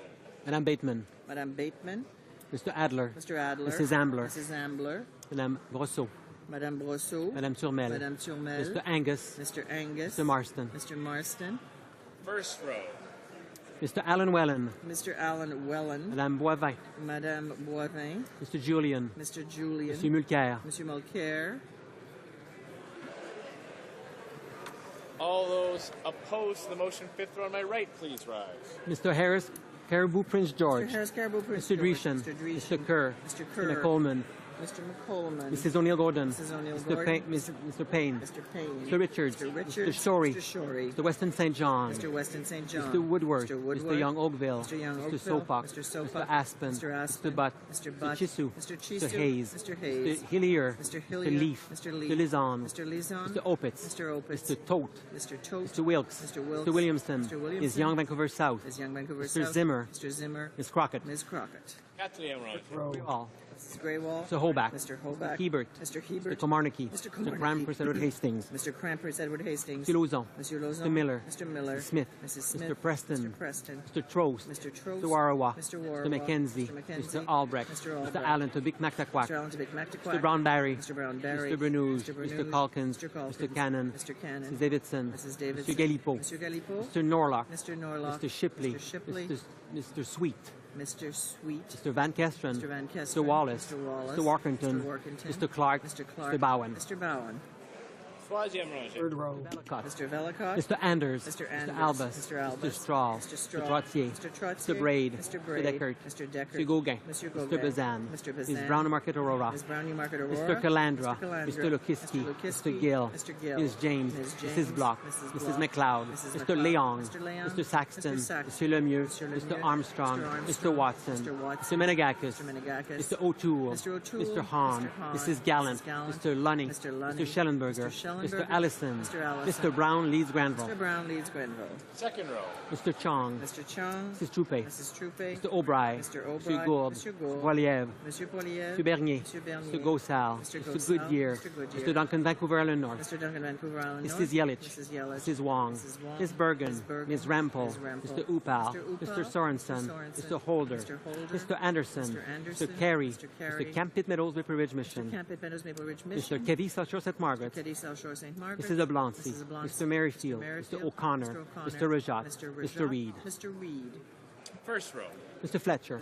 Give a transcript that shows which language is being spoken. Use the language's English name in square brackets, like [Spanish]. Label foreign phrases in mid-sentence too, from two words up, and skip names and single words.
[English] Madame Bateman. Madame Bateman. Mr. Adler. Mr. Adler. Mrs. Ambler. Mrs. Ambler. Madame Brosseau. Madame Brosseau. Madame Turmel. Madame Turmel. Mr. Angus. Mr. Angus. Mr. Marston. Mr. Marston. First row. Mr. Alan Wellen. Mr. Alan Wellen. Madame Boivin. Madame Boivin. Mr. Julian. Mr. Julian. Monsieur Mulcair. Monsieur Mulcair. All those opposed to the motion, fifth row on my right, please rise. Mr. Harris, Caribou Prince George. Mr. Harris Caribou Prince Mr. George. Dreeshen. Mr. Dreeshen. Mr. Kerr. Mr. Kerr. Mr. McColeman. Mr. McColman. Mrs. O'Neill-Gordon. Mrs. O'Neill Mr. Gordon. Mr. Payne. Mr. Payne. Mr. Richards. Mr. Richards. Mr. Shorey. Mr. Shorey. Mr. Weston St. John. Mr. Weston St. John. Mr. Woodward. Mr. Woodward. Mr. Young Oakville. Mr. Young Mr. Oakville. Sopak. Mr. Sopak. Mr. Aspen. Mr. Aspen. Mr. Butt. Mr. Butt. Mr. Chisu. Mr. Chisu. Mr. Hayes. Mr. Hayes. Mr. Hillier. Mr. Hillier. Mr. Leaf. Mr. Leaf. Mr. Lizon. Mr. Lizon. Mr. Opitz. Mr. Opitz. Mr. Tote. Mr. Tote. Mr. Wilkes. Mr. Wilkes. Mr. Williamson. Mr. Williamson. Is Young Vancouver South. Is Young Vancouver Mr. South. Zimmer. Mr. Zimmer. Ms. Crockett. Ms. Crockett. All. Mrs. Graywall. Mr. Hoback. Mr. Hoback. Hebert. Mr. Hebert. Mr. Komarnicki. Mr. Mr. Komarnicki. Crampers Edward Hastings. Mr. Crampers Edward Hastings. Mr. Lauzon. Mr. Lauzon. Mr. Miller. Mr. Miller. Mrs. Smith. Mrs. Smith. Mr. Preston. Mr. Preston. Mr. Trost. Mr. Trost. Mr. Warawa. Mr. Warawa. Mr. McKenzie. Mr. McKenzie. Mr. Albrecht. Mr. Albrecht. Mr. Allen to Big Mactaquac. Mr. Allen to Big Mactaquac. Mr. Brownberry. Mr. Brownberry. Mr. Bernouge. Mr. Mr. Bernouge. Calkins. Mr. Calkins. Mr. Cannon. Mr. Cannon. Mrs. Davidson. Mrs. Davidson. Mr. Galipo. Mr. Galipo. Mr. Norlock. Mr. Norlock. Mr. Shipley. Mr. Shipley. Mr. Sweet. Mr. Sweet. Mr. Van Kesteren. Mr. Van Kesteren. Mr. Wallace. Mr. Wallace. Mr. Workington. Mr. Workington. Mr. Clark. Mr. Clark. Mr. Bowen. Mr. Bowen. Third row. Mr. Velicott. Mr. Anders. Mr. Anders. Mr. Albus. Mr. Albus. Mr. Strahl. Mr. Strahl. Mr. Trottier. Mr. Trottier. Mr. Braid. Mr. Braid. Mr. Deckert. Mr. Deckert. Mr. Gauguin. Mr. Mr. Gauguin. Bazan. Mr. Bazan. Ms. Brown Market Aurora. Ms. Brown Market Aurora. Mr. Calandra. Mr. Calandra. Mr. Lukiski. Mr. Lukiski. Mr. Gill. Mr. Gill. Ms. James. Ms. James. Mrs. Block. Mrs. Mrs. Block. McLeod. Mrs. Mr. McLeod. Leong. Mr. Leong. Mr. Saxton. Mr. Saxton. Mr. Lemieux. Mr. Mr. Lemieux. Armstrong. Mr. Mr. Armstrong. Watson. Mr. Watson. Mr. Menegakis. Mr. Menegakis. Mr. O'Toole. Mr. O'Toole. Mr. Hahn. Mr. Hahn. Mrs. Gallant. Mrs. Gallant. Mr. Lunny. Mr. Lunny. Mr. Schellenberger. Mr. Schellenberger. Mr. Allison. Mr. Allison. Mr. Brown leads Granville. Mr. Brown leads Grenville. Second row. Mr. Chong. Mr. Chong. Mrs. Troupe. Mrs. Troupe. Mr. O'Brien. Mr. O'Brien. Mr. Gould. Mr. Gould. Poiliev. Mr. Poiliev. Mr. Bernier. Mr. Bernier. Mr. Gosal. Mr. Mr. Gosal. Goodyear. Mr. Goodyear. Mr. Duncan, Vancouver Island North. Mr. Duncan, Vancouver Island North. Mrs. Yelich. Mrs. Yelich. Mrs. Wong. Mrs. Wong. Ms. Bergen. Ms. Bergen. Ms. Rampel. Ms. Rampel. Mr. Upal. Mr. Upal. Mr. Sorensen. Mr. Sorensen. Mr. Holder. Mr. Holder. Mr. Anderson. Mr. Anderson. Mr. Carey. Mr. Carey. Mr. Camp Pitt Meadows, Maple Ridge Mr. Mission. Campbell Meadows, Maple Ridge Mr. Mission. Keddy, South Shore, St. Margaret. Keddy, South Shore, St. Margaret. Mrs. Oblonsky. Mrs. Oblonsky. Mr. Merrifield. Mr. O'Connor. Mr. Rajat. Mr. Reed. Mr. Reed. First row. Mr. Fletcher.